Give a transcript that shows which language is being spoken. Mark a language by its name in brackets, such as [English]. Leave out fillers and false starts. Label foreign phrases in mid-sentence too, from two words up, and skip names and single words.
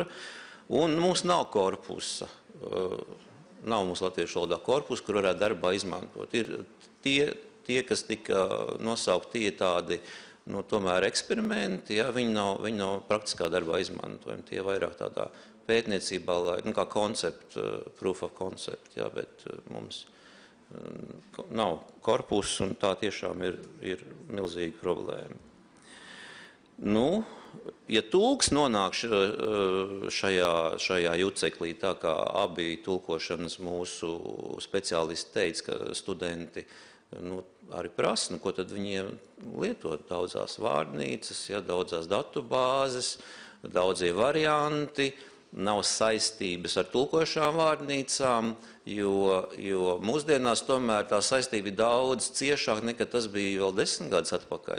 [Latvian] Un mums nav korpusa, nav mums latviešu valodā korpusa, kur varētu darbā izmantot. Ir tie kas tika nosaukti, tie tādi, tomēr eksperimenti, ja, viņi nav praktiskā darbā izmantojami, tie vairāk tādā pētniecībā, kā koncept, [English] proof of concept, [Latvian] jā, bet mums nav korpus, un tā tiešām ir milzīga problēma. Ja tulks nonāk šajā juceklī, tā kā abi tulkošanas mūsu speciālisti teica, ka studenti arī prasa, ko tad viņiem lietot daudzās vārnīcas, ja, daudzās datubāzes, daudzie varianti, nav saistības ar tulkošām vārnīcām, jo mūsdienās tomēr tā saistība ir daudz ciešāka nekā tas bija vēl 10 gadus atpakaļ.